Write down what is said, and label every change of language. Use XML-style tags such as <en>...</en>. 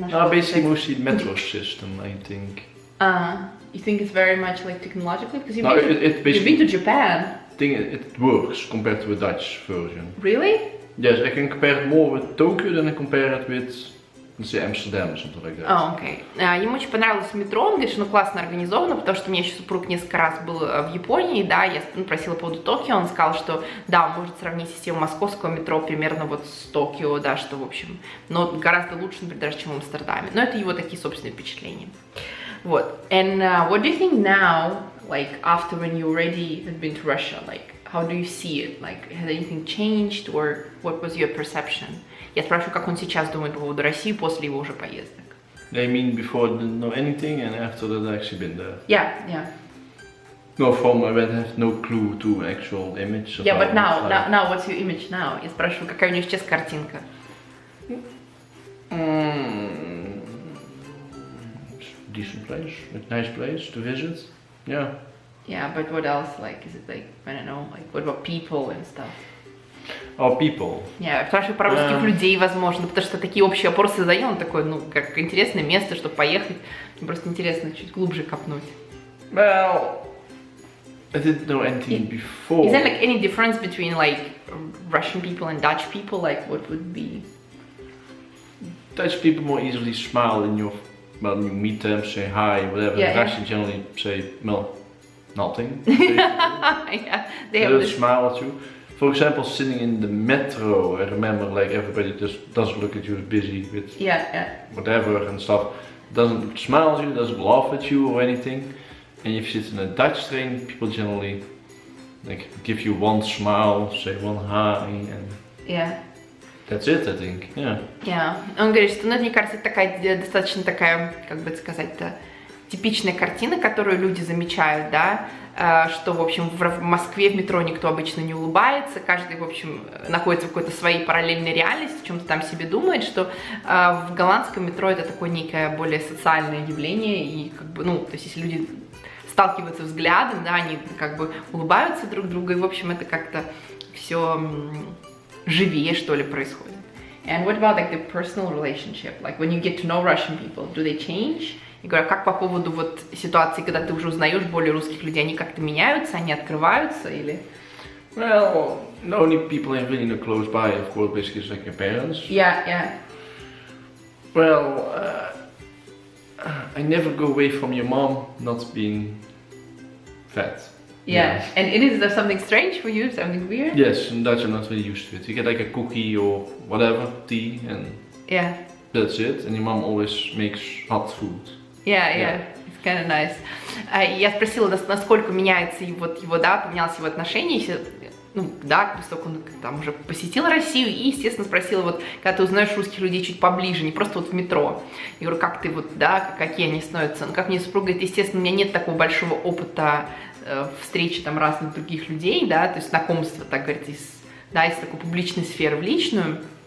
<en>Basically mostly the metro system, I think. You think it's very much like technologically? Because you've been to Japan. It works compared to a Dutch version. Really? Yes, I can compare it more with Tokyo than I compare it with, let's say, Amsterdam or something like that. Oh, okay.</en> <ru>Ему очень понравилось метро, он говорит, что классно организовано, потому что у меня еще супруг несколько раз был в Японии, да, я просила по поводу Токио, он сказал, что да, он может сравнить систему московского метро примерно вот с Токио, да, что, в общем, но гораздо лучше, например, даже, чем в Амстердаме. Но это его такие собственные впечатления. Вот.</ru> <en>And what do you think now, like after when you already had been to Russia, like how do you see it? Like has anything changed or what was your perception?</en> <ru>Я спрашиваю, как он сейчас думает по поводу России после его уже поездок.</ru> <en>I mean before I didn't know anything and after that I actually been there. Yeah. No, from I have no clue to actual image. Yeah, but now what's your image now?</en> <ru>Я спрашиваю, какая у него сейчас картинка?</ru> <en>Decent place, a nice place to visit. Yeah. Yeah, but what else? Like, is it like, I don't know, like, what about people and stuff? Oh, people.</en> <ru>Я спрашиваю про русских людей, возможно, потому что такие общие вопросы задаю, он такой, ну, как интересное место, чтобы поехать. Мне просто интересно чуть глубже копнуть.</ru> <en>Well, I didn't know anything before. Is there like any difference between like Russian people and Dutch people? Like, what would be? Dutch people more easily smile in your, well, you meet them, say hi, whatever. Yeah, Russians generally say, well, nothing. Yeah, they have don't this... smile at you. For example, sitting in the metro, I remember like everybody just doesn't look at you as busy with whatever and stuff. Doesn't smile at you, doesn't laugh at you or anything. And if you sit in a Dutch train, people generally like give you one smile, say one hi, and that's it, I think. Yeah.</en> <ru>Он говорит, что, ну, мне кажется, это такая достаточно такая, как бы сказать-то, типичная картина, которую люди замечают, да, что, в общем, в Москве в метро никто обычно не улыбается, каждый, в общем, находится в какой-то своей параллельной реальности, в чем-то там себе думает, что в голландском метро это такое некое более социальное явление, и как бы, ну, то есть если люди сталкиваются взглядом, да, они как бы улыбаются друг другу, и, в общем, это как-то все живее, что ли, происходит.</ru> <en>And what about like the personal relationship? Like when you get to know Russian people, do they change?</en> <ru>И говорю, как по поводу вот ситуации, когда ты уже узнаешь более русских людей, они как-то меняются, они открываются или?</ru> <en>Well, the only people I really know close by, of course, basically is like your parents. Yeah. Well, I never go away from your mom not being fat. Yeah. And is there something strange for you, something weird? Yes, in Dutch I'm not really used to it. You get like a cookie or whatever, tea, and that's it. And your mom always makes hot food. Yeah. It's kind of nice.</en> <ru>Я спросила, насколько меняется его, да, поменялось его отношение, ну, да, после того, как он там уже посетил Россию, и, естественно, спросила, вот, когда ты узнаешь русских людей чуть поближе, не просто вот в метро. Я говорю, как ты вот, да, какие они становятся. Ну, как мне супруга говорит, естественно, у меня нет такого большого опыта встречи там разных других людей, да, то есть знакомства, так говорить, из такой публичной сферы в личную.</ru>